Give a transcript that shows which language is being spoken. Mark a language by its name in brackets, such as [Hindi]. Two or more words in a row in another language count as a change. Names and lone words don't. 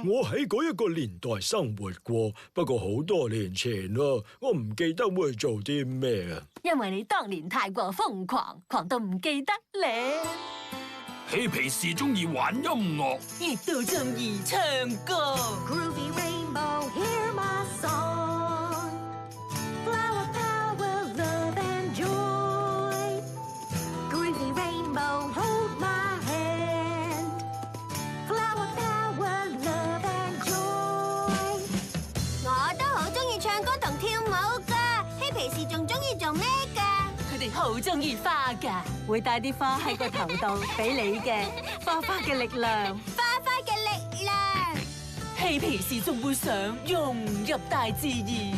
[Cantonese] 我喺嗰一個年代生活過，不過好多年前咯，我唔記得會做啲咩啊。因為你當年太過瘋狂，狂到唔記得咧。嬉皮士中意玩音樂，亦都中意唱歌。 [English] Groovy rainbow, hear my song. Flower power, love and joy. Groovy rainbow, hold my hand. Flower power, love and joy. [Cantonese] 我都好中意唱歌同跳舞噶，嬉皮士仲中意做咩噶？佢哋好中意花噶，會帶啲花喺個頭度俾你嘅，花嘅力量。花嘅力量。嬉皮士仲會想融入大自然。